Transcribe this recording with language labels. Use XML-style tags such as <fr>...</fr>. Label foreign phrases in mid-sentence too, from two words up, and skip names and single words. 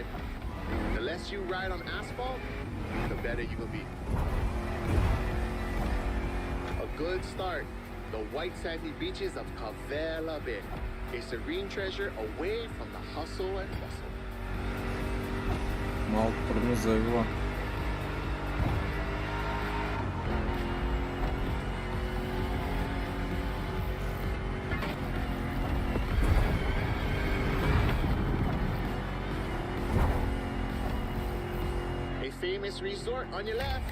<en>The less you ride on asphalt, the better you will be. A good start. The white sandy beaches of Kavela Bay. A serene treasure away from the hustle and bustle.</en> <bg>Малко трудно заигла.</bg> <en>A famous resort on your left.</en>